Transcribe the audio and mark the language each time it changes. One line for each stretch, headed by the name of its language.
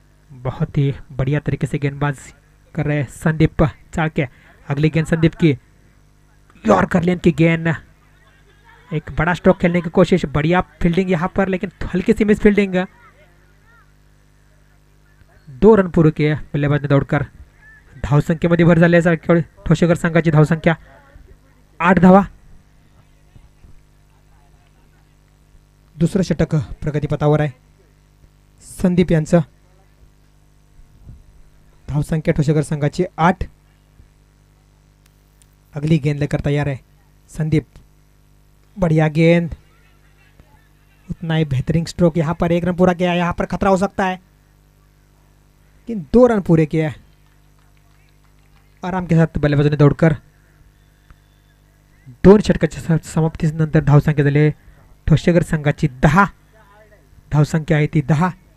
Hindi: बहुत ही बढ़िया तरीके से गेंदबाज कर रहे संदीप चाळके. अगली गेंद संदीप की. यॉर्कर लेन की गेंद. एक बड़ा स्ट्रोक खेलने की कोशिश. बढ़िया फील्डिंग यहाँ पर लेकिन हल्की सी मिस फील्डिंग. 2 रन पूरे किए बल्लेबाज ने दौड़कर.
Marathi: धावसंख्येमध्ये भर झाली आहे ठोसेकर संघाची. धावसंख्या 8 धावा. दुसरं षटक प्रगतीपथावर आहे संदीप यांचं. धावसंख्या ठोसेकर संघाची 8.
Hindi: अगली गेंद लेकर तैयार है संदीप. बढ़िया गेंद. उतना ही बेहतरीन स्ट्रोक. यहाँ पर 1 रन पूरा किया. यहाँ पर खतरा हो सकता है लेकिन 2 रन पूरे किए आराम के साथ बल्लेबाजों ने दौड़कर.
Marathi: 2 षटकाच्या समाप्तीनंतर धावसंख्या झाली ठोसेकर संघाची 10. धावसंख्या आहे ती 10.